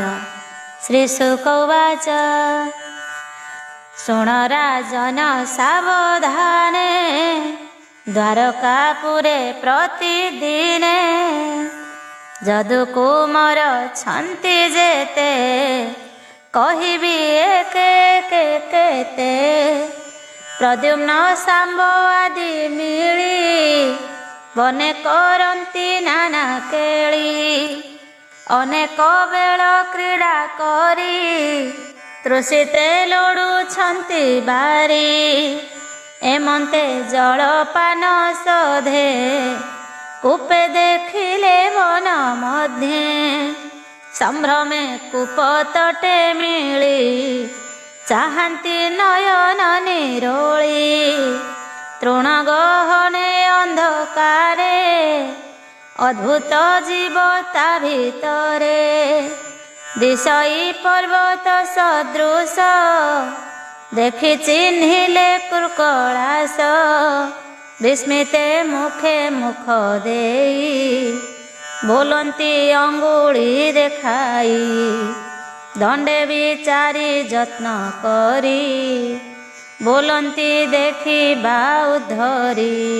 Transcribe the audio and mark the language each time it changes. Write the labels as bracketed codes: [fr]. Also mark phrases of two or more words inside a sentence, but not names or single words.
[sa] श्री शुक उवाच, [or] ଶୁଣ ରାଜନ ସାବଧାନେ, ଦ୍ୱାରକାପୁରେ ପ୍ରତିଦିନେ। ଯଦୁ କୁମର ଛନ୍ତି ଯେତେ, କହିବି ଏକେ କେତେ। ପ୍ରଦ୍ୟୁମ୍ନ ଶାମ୍ବ ଆଦି ମିଳି, ବନେ କରନ୍ତି ନାନା କେଳି। ଅନେକ ବେଳ କ୍ରୀଡ଼ା କରି, ତୃଷିତେ ଲୋଡ଼ୁଛନ୍ତି ବାରି। ଏମନ୍ତେ ଜଳପାନ ସଧେ, କୂପେ ଦେଖିଲେ ବନ ମଧ୍ୟେ। ସମ୍ଭ୍ରମେ କୂପ ତଟେ ମିଳି, ଚାହନ୍ତି ନୟନ ନିରୋଳି। ତୃଣ ଗହନେ ଅନ୍ଧକାରେ, ଅଦ୍ଭୁତ ଜୀବ ତା ଭିତରେ। ଦିଶଇ ପର୍ବତ ସଦୃଶ, ଦେଖି ଚିହ୍ନିଲେ କୁର୍କଲାସ। ବିସ୍ମିତେ ମୁଖେ ମୁଖ ଦେଇ ବୋଲନ୍ତି ଅଙ୍ଗୁଳି ଦେଖାଇ। ଦଣ୍ଡେ ବିଚାରି ଯତ୍ନ କରି ବୋଲନ୍ତି ଦେଖିବା ଉଦ୍ଧରି।